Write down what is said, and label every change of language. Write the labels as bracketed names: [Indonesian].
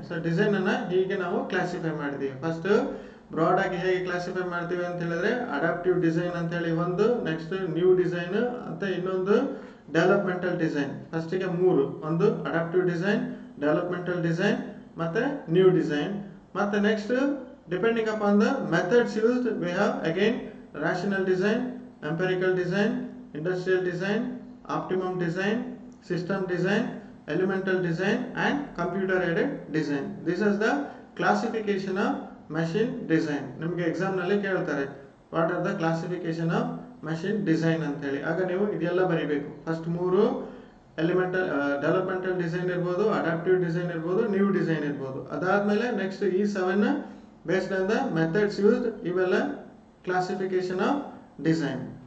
[Kannada] So design ಅನ್ನ ಹೀಗೆ ನಾವು ಕ್ಲಾಸಿಫೈ ಮಾಡಿದೀವಿ. ಫಸ್ಟ್ ಬ್ರಾಡ್ ಆಗಿ ಹೇಗೆ ಕ್ಲಾಸಿಫೈ ಮಾಡ್ತೀವಿ ಅಂತ ಹೇಳಿದ್ರೆ ಅಡಾಪ್ಟಿವ್ ಡಿಸೈನ್ ಅಂತ ಹೇಳಿ ಒಂದು, ನೆಕ್ಸ್ಟ್ ನ್ಯೂ ಡಿಸೈನ್ ಅಂತ ಇನ್ನೊಂದು, ಡೆವಲಪ್ಮೆಂಟಲ್ ಡಿಸೈನ್. ಫಸ್ಟಿಗೆ 3, ಒಂದು ಅಡಾಪ್ಟಿವ್ ಡಿಸೈನ್, ಡೆವಲಪ್ಮೆಂಟಲ್ ಡಿಸೈನ್ ಮತ್ತೆ ನ್ಯೂ ಡಿಸೈನ್. [English] ಮತ್ತೆ next depending upon the methods used we have again rational design, empirical design, industrial design, optimum design, system design, elemental design and computer aided design. This is the classification of machine design. [Kannada] ನಿಮಗೆ exam ನಲ್ಲಿ ಕೇಳ್ತಾರೆ [English] What are the classification of machine design ಅಂತ ಹೇಳಿ. [Kannada] ಆಗ ನೀವು ಇದೆಲ್ಲ ಬರೀಬೇಕು. First 3 elemental developmental design ಇರ್ಬೋದು, ಅಡಾಪ್ಟಿವ್ ಡಿಸೈನ್ ಇರ್ಬೋದು, ನ್ಯೂ ಡಿಸೈನ್ ಇರ್ಬೋದು. ಅದಾದ್ಮೇಲೆ ನೆಕ್ಸ್ಟ್ ಈ 7 [English] based on the methods used, [Kannada] ಇವೆಲ್ಲ ಕ್ಲಾಸಿಫಿಕೇಶನ್ ಆಫ್ ಡಿಸೈನ್.